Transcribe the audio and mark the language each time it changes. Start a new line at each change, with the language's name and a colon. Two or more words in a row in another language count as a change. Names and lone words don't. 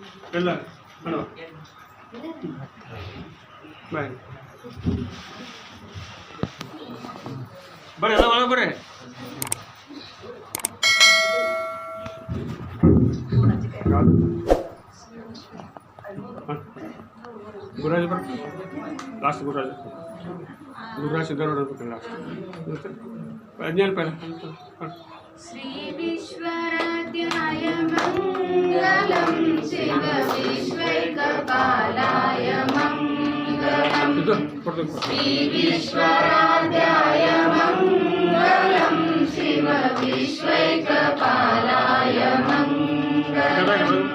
Kannada: ಎಲ್ಲ ಮೇಡಮ್ ಬಾಯ್ ಬರ್ರಿ ಎಲ್ಲ ಒಳಗೆ ಬರ್ರಿ ಗುರುರಾಜ್ ಬರ್ರಿ ಲಾಸ್ಟ್ ಗುರುರಾಜ್ ಸಿದ್ಧಾರೂಢ ಬರ್ಬೇಕು ಲಾಸ್ಟ್ ಅಜ್ಞಾನ ಪೈಲ
Sanskrit: श्री विश्वराध्याय मंगलम शिव विश्वैकपालाय मंगलम श्री विश्वराध्याय मंगलम शिव विश्वैकपालाय मंगलम